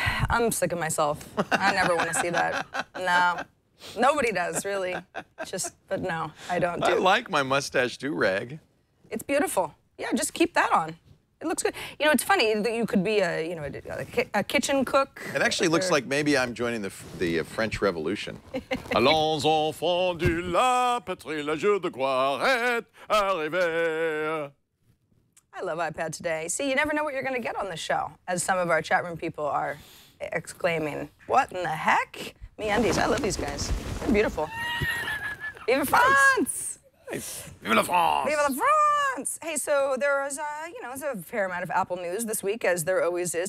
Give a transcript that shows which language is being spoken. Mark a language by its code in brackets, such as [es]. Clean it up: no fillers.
[en] I'm sick of myself. I never want to see that. No. Nobody does, really. But no, I don't do. I like my mustache do-rag. It's beautiful. Yeah, just keep that on. It looks good. You know, it's funny that you could be a kitchen cook. It actually looks like maybe I'm joining the French Revolution. [fr] Allons enfants de la patrie, le jour de gloire est arrivé. [en] I love iPad today. See, you never know what you're going to get on the show, as some of our chat room people are exclaiming. What in the heck? MeUndies. I love these guys. They're beautiful. [fr] Vive France! Nice. Vive la France! Vive la France! [en] Hey, so there was, there's a fair amount of Apple news this week, as there always is.